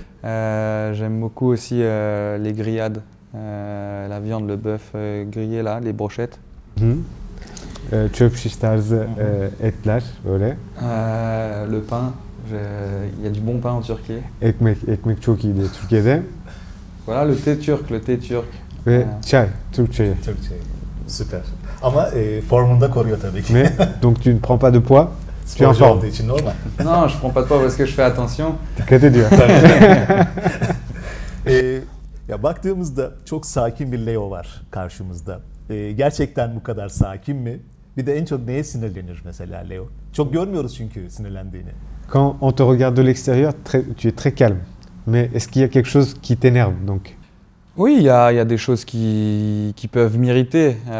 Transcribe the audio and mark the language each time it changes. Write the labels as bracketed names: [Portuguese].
[French] J'aime beaucoup aussi les grillades, la viande, le bœuf grillé là, les brochettes. [Turkish] Çöp şiş tarzı etler böyle. [French] Le pain, il y a du bon pain en Turquie. [Turkish] Ekmek çok iyi diye Türkiye'de. [French] Voilà le thé turc. [Turkish] Ve çay, Türk çayı. Türkçe. Süper. Ama formunda koruyor tabii ki. [French] Mais donc tu ne prends pas de poids, tu es en [Turkish] Sporcu [French] forme. [Turkish] olduğu için normal. [French] Non, je prends pas de poids parce que je fais attention. [Turkish] Dikkat ediyor. Ya baktığımızda çok sakin bir Leo var karşımızda. Gerçekten bu kadar sakin mi? Bir de en çok neye sinirlenir mesela Leo? Çok görmüyoruz çünkü sinirlendiğini. [French] Quand on te regarde de l'extérieur, tu es très calme. Mais est-ce qu'il y a quelque chose qui t'énerve donc? Oui, il y a des choses qui peuvent m'irriter.